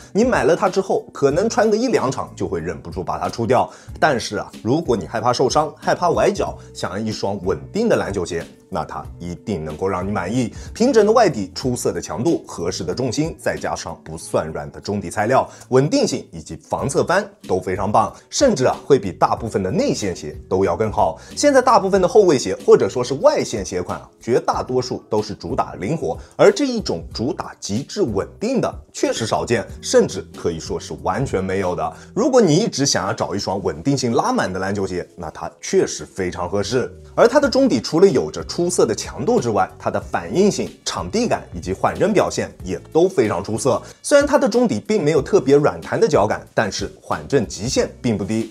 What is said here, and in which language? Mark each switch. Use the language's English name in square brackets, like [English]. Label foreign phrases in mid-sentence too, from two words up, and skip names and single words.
[Chinese] 你買了它之後，可能穿個1-2場就會忍不住把它出掉。但是啊，如果你害怕受傷，害怕崴腳，想要一雙穩定的籃球鞋，那它一定能夠讓你滿意。平整的外底，出色的強度，合適的重心，再加上不算軟的中底材料，穩定性以及防側翻都非常棒，甚至啊會比大部分的內線鞋都要更好。現在大部分的後衛鞋或者說是外線鞋款啊，絕大多數都是主打靈活，而這一種主打極致穩定的確實少見，甚至可以說是完全沒有的。如果你一直想要找一雙穩定性拉滿的籃球鞋，那它確實非常合適。而它的中底除了有着出色的強度之外，它的反應性、場地感以及緩震表現也都非常出色。雖然它的中底並沒有特別軟彈的腳感，但是緩震極限並不低。